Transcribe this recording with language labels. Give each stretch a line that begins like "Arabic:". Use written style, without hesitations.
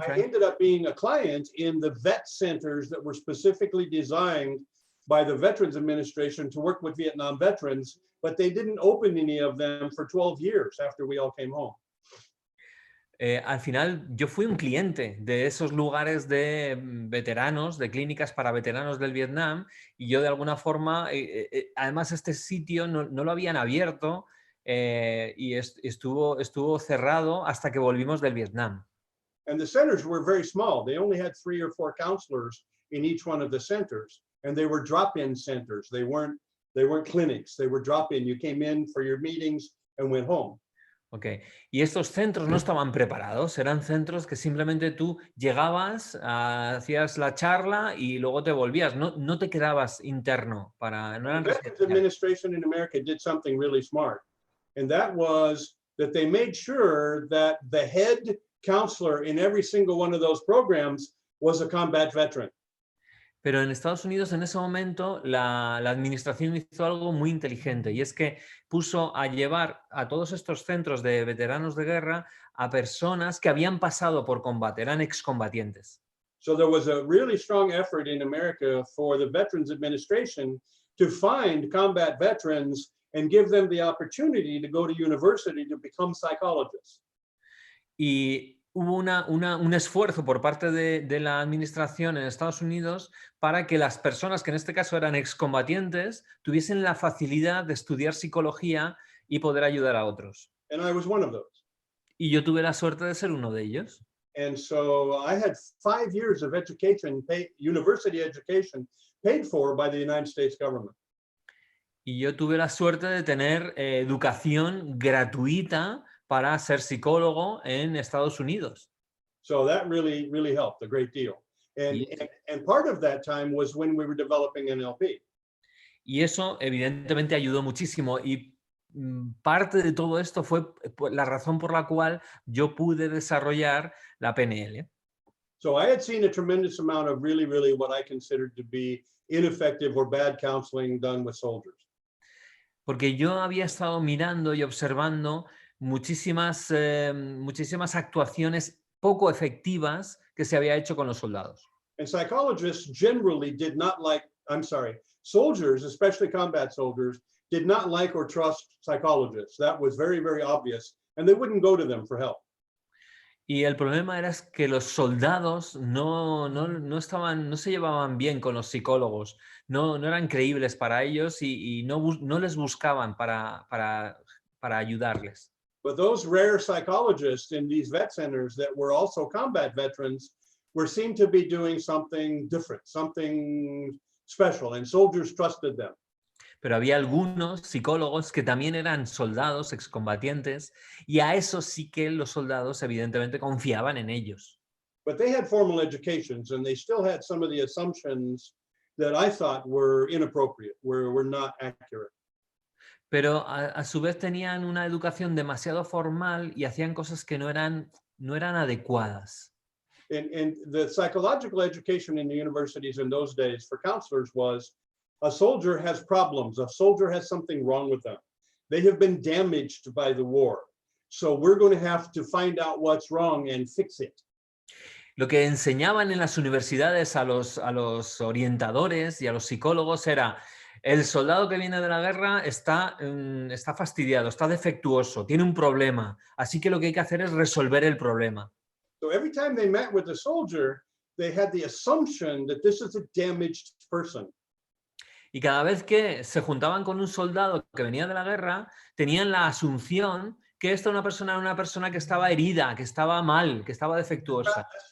English: I Frank? ended up being a client in the vet centers that were specifically designed by the Veterans Administration to work with Vietnam veterans, but they didn't open any of them for 12 years after we all came home.
Spanish: Al final, yo fui un cliente de esos lugares de veteranos, de clínicas para veteranos del Vietnam, y yo de alguna forma, además este sitio no lo habían abierto y estuvo cerrado hasta que volvimos del Vietnam.
English: And the centers were very small. They only had 3 or 4 counselors in each one of the centers, and they were drop-in centers. They weren't clinics. They were drop-in. You came in for your meetings and went home. Okay.
Spanish: Y estos centros no estaban preparados, eran centros que simplemente tú llegabas, hacías la charla y luego te volvías, no te quedabas interno, no eran
English: The Veterans
Spanish: residenciales.
English: Administration in America did something really smart, and that was that they made sure that the head counselor in every single one of those programs was a combat veteran.
Spanish: Pero en Estados Unidos en ese momento la administración hizo algo muy inteligente y es que puso a llevar a todos estos centros de veteranos de guerra a personas que habían pasado por combate, eran excombatientes.
English: So there was a really strong effort in America for the Veterans Administration to find combat veterans and give them the opportunity to go to university to become psychologists.
Spanish: Y hubo un esfuerzo por parte de la administración en Estados Unidos para que las personas, que en este caso eran excombatientes, tuviesen la facilidad de estudiar psicología y poder ayudar a otros.
English: And I was one of those.
Spanish: Y yo tuve la suerte de ser uno de ellos.
English: And so I had 5 years of education, university education, paid for by the United States government.
Spanish: Y yo tuve la suerte de tener educación gratuita para ser psicólogo en Estados Unidos.
English: So that really, really helped a great deal. And part of that time was when we were developing NLP.
Spanish: Y eso evidentemente ayudó muchísimo y parte de todo esto fue la razón por la cual yo pude desarrollar la PNL.
English: So I had seen a tremendous amount of really, really what I considered to be ineffective or bad counseling done with soldiers.
Spanish: Porque yo había estado mirando y observando muchísimas actuaciones poco efectivas que se había hecho con los soldados.
English: And psychologists generally did not like, soldiers, especially combat soldiers, did not like or trust psychologists. That was very, very obvious, and they wouldn't go to them for help.
Spanish: Y el problema era que los soldados no se llevaban bien con los psicólogos, no eran creíbles para ellos y no les buscaban para ayudarles.
English: But those rare psychologists in these vet centers that were also combat veterans were seen to be doing something different, something special, and soldiers trusted them.
Spanish: Pero había algunos psicólogos que también eran soldados, excombatientes, y a eso sí que los soldados evidentemente confiaban en ellos.
English: But they had formal educations, and they still had some of the assumptions that I thought were inappropriate, were not accurate.
Spanish: Pero a su vez tenían una educación demasiado formal y hacían cosas que no eran adecuadas.
English: And the psychological education in the universities in those days for counselors was, a soldier has problems, a soldier has something wrong with them. They have been damaged by the war. So we're going to have to find out what's wrong and fix it.
Spanish: Lo que enseñaban en las universidades a los orientadores y a los psicólogos era: el soldado que viene de la guerra está fastidiado, está defectuoso, tiene un problema, así que lo que hay que hacer es resolver el problema.
English: So every time they met with the soldier, they had the assumption that this is a damaged person.
Spanish: Y cada vez que se juntaban con un soldado que venía de la guerra, tenían la asunción que esta era una persona que estaba herida, que estaba mal, que estaba defectuosa.